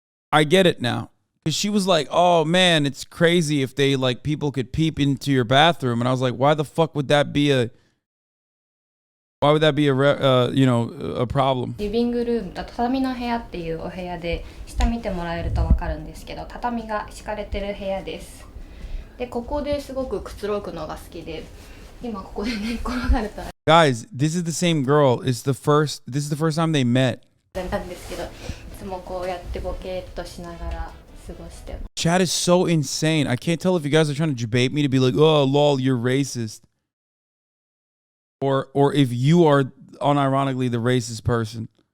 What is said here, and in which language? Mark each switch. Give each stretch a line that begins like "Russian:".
English: I get it now. Because she was like, oh man, it's crazy if they like people could peep into your bathroom. And I was like, why the fuck would that be a Why would that be a problem?
Japanese: リビングルームと畳の部屋っていうお部屋で、下見てもらえると分かるんですけど、畳が敷かれてる部屋です。で、ここですごくくつろぐのが好きで、今ここで寝っ転がると
English: Guys, this is the same girl. This is the first time they met.
Japanese: なんですけど、いつもこうやってボケーっとしながら過ごしてます。
English: Chat is so insane. I can't tell if you guys are trying to debate me to be like, oh, lol, you're racist. Or if you are unironically the racist person.